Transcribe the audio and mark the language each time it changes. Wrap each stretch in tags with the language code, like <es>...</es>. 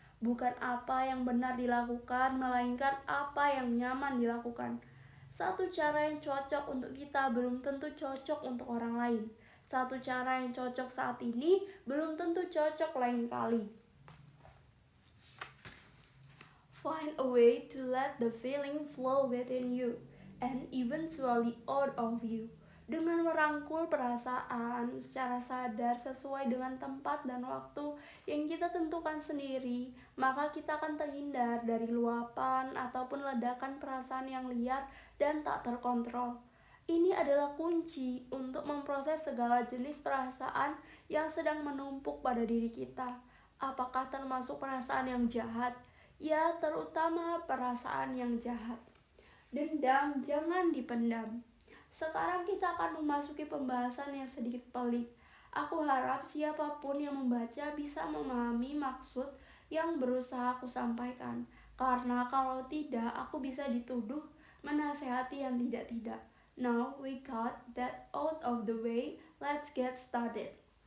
<id>Bukan apa yang benar dilakukan, melainkan apa yang nyaman dilakukan. Satu cara yang cocok untuk kita belum tentu cocok untuk orang lain. Satu cara yang cocok saat ini belum tentu cocok lain kali.</id> <en>Find a way to let the feeling flow within you and eventually out of you.</en> <id>Dengan merangkul perasaan secara sadar sesuai dengan tempat dan waktu yang kita tentukan sendiri, maka kita akan terhindar dari luapan ataupun ledakan perasaan yang liar dan tak terkontrol. Ini adalah kunci untuk memproses segala jenis perasaan yang sedang menumpuk pada diri kita. Apakah termasuk perasaan yang jahat? Ya, terutama perasaan yang jahat. Dendam jangan dipendam. Sekarang kita akan memasuki pembahasan yang sedikit pelik. Aku harap siapapun yang membaca bisa memahami maksud yang berusaha aku sampaikan. Karena kalau tidak, aku bisa dituduh menasehati yang tidak-tidak.</id> <en>Now we got that out of the way, let's get started.</en>